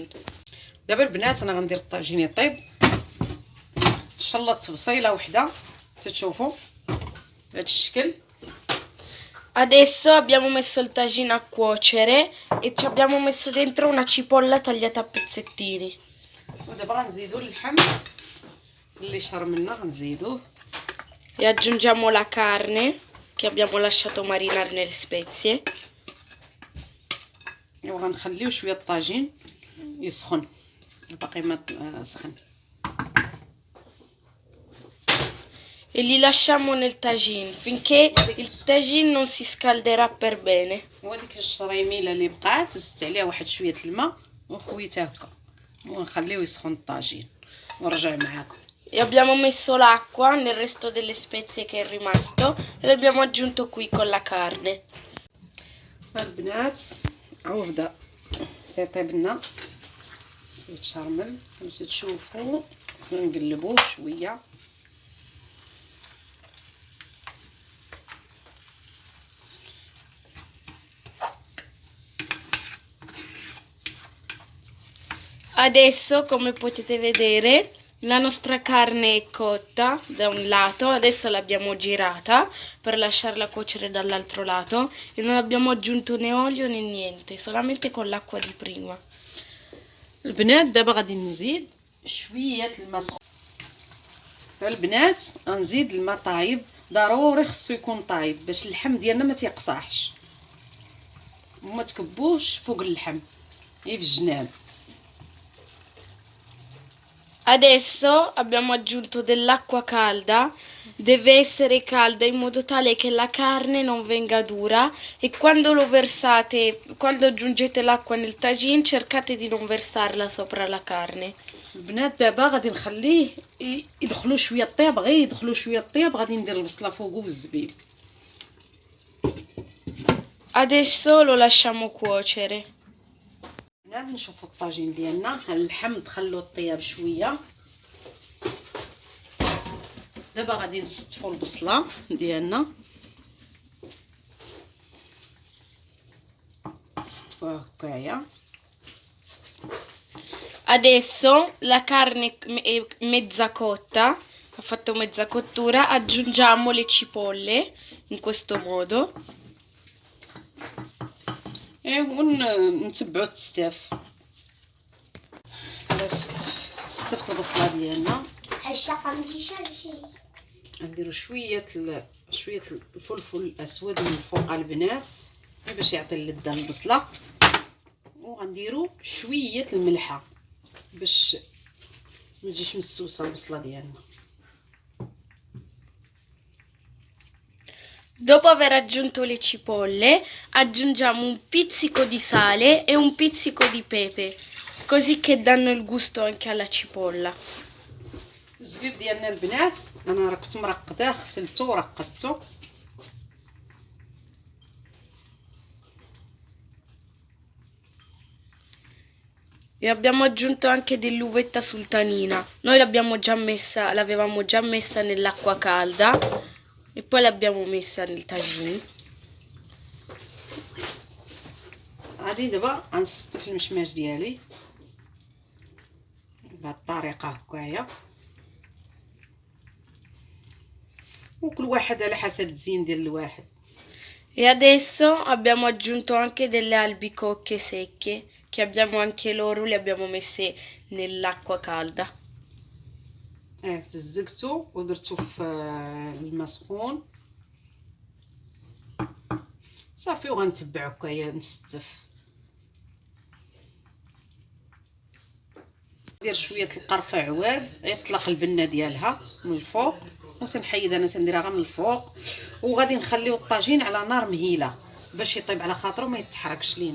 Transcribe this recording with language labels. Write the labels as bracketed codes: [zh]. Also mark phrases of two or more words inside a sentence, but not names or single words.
[ar] دابا البنات انا غندير الطاجين يطيب. شلطت بصيله وحده تتشوفوا بهذا الشكل. [it] Adesso abbiamo messo il tagine a cuocere e ci abbiamo messo dentro una cipolla tagliata a pezzettini. [ar] ودابا غنزيدوا اللحم اللي شهر منا غنزيدوه، [it] E aggiungiamo la carne che abbiamo lasciato marinare nelle spezie. [ar] وغنخليو شويه الطاجين يسخن، الباقي ما سخن. [it] E li lasciamo nel tagine finché il tagine non si scalderà per bene. [ar] وهذيك الشريميله اللي بقات زدت عليها واحد شويه الماء وخويتها هكا، ونخليو يسخن الطاجين ونرجع معاكم. [it] E abbiamo messo l'acqua nel resto delle spezie che è rimasto e l'abbiamo aggiunto qui con la carne. [ar] البنات هاو بدا تيطيب لنا شويه شرمل كما تشوفوا، نقلبوه شويه. [it] Adesso, come potete vedere, la nostra carne è cotta da un lato, adesso l'abbiamo girata per lasciarla cuocere dall'altro lato e non abbiamo aggiunto né olio né niente, solamente con l'acqua di prima. [ar] البنات دابا غادي نزيد شويه الماء سخون. البنات غنزيد الماء طايب، ضروري خصو يكون طايب باش اللحم ديالنا ما تيقصاحش، وما تكبوش فوق اللحم غير بالجناب. [it] Adesso abbiamo aggiunto dell'acqua calda, deve essere calda in modo tale che la carne non venga dura e quando aggiungete l'acqua nel tagine cercate di non versarla sopra la carne. [ar] البنات دابا غادي نخليه يدخلوا شويه الطياب، غير يدخلوا شويه الطياب غادي ندير البصله فوقو بالزبيب. [it] Adesso lo lasciamo cuocere. [ar] البنات نشوفوا الطاجين ديالنا، اللحم دخلوا الطياب شويه. دابا غادي نستفوا البصله ديالنا، نستفوها هكايا. [it] Adesso la carne è mezza cotta, ha fatto mezza cottura, aggiungiamo le cipolle in questo modo. [ar] ايه ونتبعو التستاف. على استفت البصله ديالنا، نديرو شويه الفلفل الاسود من الفوق البنات باش يعطي اللذه للبصله، وغنديرو شويه الملحه باش ما تجيش مسوسه البصله ديالنا. [it] Dopo aver aggiunto le cipolle, aggiungiamo un pizzico di sale e un pizzico di pepe, così che danno il gusto anche alla cipolla. [ar] الزبيب ديالنا البنات انا كنت مرقداه، غسلته ورقدته. [it] E abbiamo aggiunto anche dell'uvetta sultanina. Noi l'avevamo già messa nell'acqua calda e poi l'abbiamo messa nel tagine. [ar] غادي دابا غنستف المشماش ديالي بهاد الطريقه هكايا، وكل واحد على حسب التزيين ديال الواحد. [it] E adesso abbiamo aggiunto anche delle albicocche secche, che abbiamo anche loro, le abbiamo messe nell'acqua calda. [ar] فزقتو ودرتو في الماء سخون صافي، وغنتبعو هكايا نستف. ندير شويه القرفه عواد يطلق البنه ديالها من الفوق، وتنحيد انا تنديرها غير من الفوق، وغادي نخليو الطاجين على نار مهيله باش يطيب على خاطرو ما يتحركش لينا.